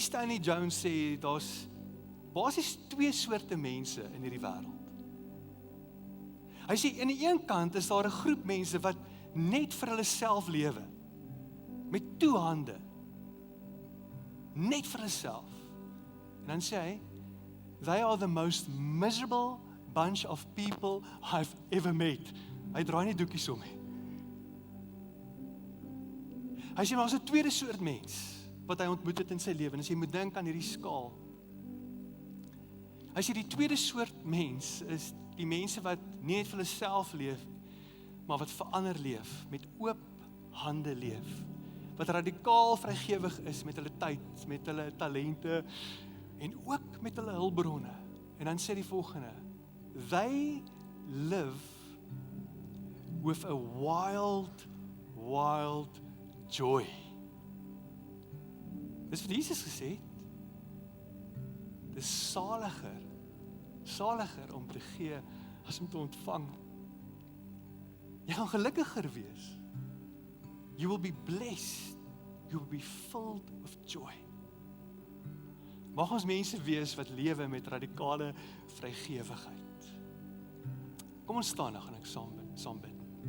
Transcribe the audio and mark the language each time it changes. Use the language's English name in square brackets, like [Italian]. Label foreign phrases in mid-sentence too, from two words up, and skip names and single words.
[Afrikaans] Stanley Jones sê, daar's basies 2 soorte mense in hierdie wêreld. Hy sê, aan die een kant is daar 'n groep mense wat net vir hulle self lewe, met 2 hande, net vir hulle self. En dan sê hy, [English] they are the most miserable bunch of people I've ever met. [Afrikaans] Hy draai nie doekies om nie. Hy sê, maar as 'n tweede soort mens, wat hy ontmoet het in sy lewe, en as jy moet dink aan hierdie skaal. Hy sê, die tweede soort mens, is die mense wat nie net vir hulle self leef, maar wat vir ander leef, met oop hande leef, wat radikaal vrygewig is met hulle tyd, met hulle talente, en ook met hulle hulpbronne. En dan sê die volgende, [English] they live with a wild joy. [Afrikaans] Dis wat Jesus gesê het. Dis saliger om te gee as om te ontvang. Jy gaan gelukkiger wees. [English] You will be blessed. You will be filled with joy. [Afrikaans] Mag ons mense wees wat lewe met radikale vrygewigheid. Kom ons staan, dan gaan ek saam bid.